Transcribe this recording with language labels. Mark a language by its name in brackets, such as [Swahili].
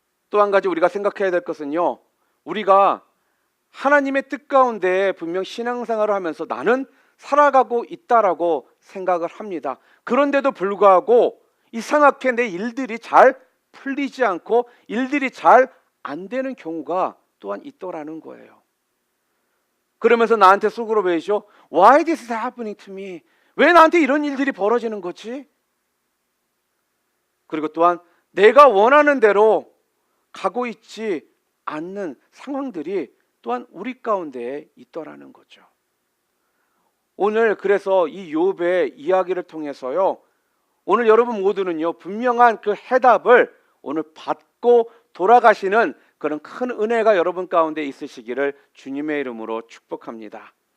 [Korean] 또 한 가지 우리가 생각해야 될 것은요, 우리가 하나님의 뜻 가운데 분명 신앙생활을 하면서 나는 살아가고 있다라고 생각을 합니다. 그런데도 불구하고 이상하게 내 일들이 잘 풀리지 않고 일들이 잘 안 되는 경우가 또한 있더라는 거예요. 그러면서 나한테 속으로 외쳐, [English] Why this is happening to me? [Korean] 왜 나한테 이런 일들이 벌어지는 거지? 그리고 또한 내가 원하는 대로 가고 있지 않는 상황들이 또한 우리 가운데 있더라는 거죠. 오늘 그래서 이 욥의 이야기를 통해서요, 오늘 여러분 모두는요, 분명한 그 해답을 오늘 받고 돌아가시는 그런 큰 은혜가 여러분 가운데 있으시기를 주님의 이름으로 축복합니다.